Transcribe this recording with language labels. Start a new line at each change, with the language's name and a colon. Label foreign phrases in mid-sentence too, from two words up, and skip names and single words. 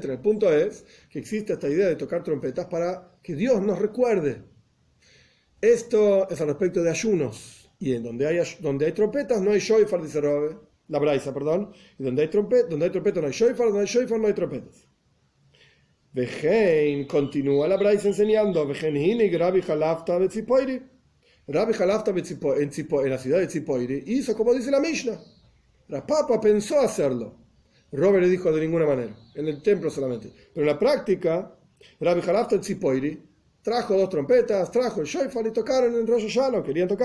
Spanish: El punto es que existe esta idea de tocar trompetas para que Dios nos recuerde. Esto es al respecto de ayunos. Y en donde hay trompetas no hay shofar, dice Robe, la braisa, perdón. Y donde hay trompetas no hay shofar, donde hay shofar no hay trompetas. Vejein, continúa la braisa enseñando.
Hebrew: וכן הנהיג רבי חלפתא בציפורי.
Spanish: Rabbi Halafta en la ciudad de Tzipoiri hizo como dice la Mishnah. Rav Papa pensó hacerlo. Robe le dijo: de ninguna manera, en el templo solamente. Pero en la práctica, Rabbi Halafta en Tzipoiri trajo 2 trompetas, trajo el shofar y tocaron en Rosh Hashanah, querían tocar.